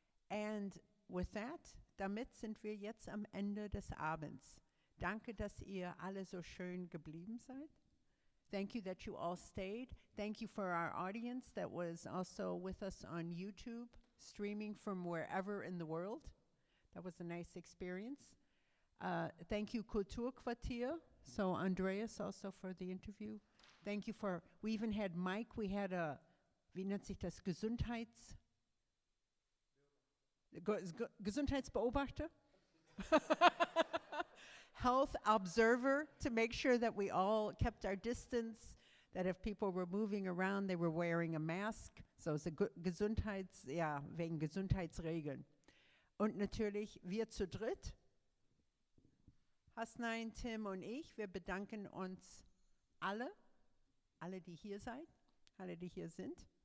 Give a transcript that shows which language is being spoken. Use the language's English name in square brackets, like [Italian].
[English] And with that, [German] damit sind wir jetzt am Ende des Abends. Danke, dass ihr alle so schön geblieben seid. [English] Thank you that you all stayed. Thank you for our audience that was also with us on YouTube, streaming from wherever in the world. That was a nice experience. Thank you, KULTURQUARTIER. So Andreas also for the interview. Thank you we even had Mike, we had [German] wie nennt sich das, Gesundheitsbeobachter? [English] Health observer to make sure that we all kept our distance, that if people were moving around, they were wearing a mask. So it's [German] wegen Gesundheitsregeln. Und natürlich wir zu dritt, Hasnain, Tim und ich, wir bedanken uns alle, die hier seid, alle, die hier sind.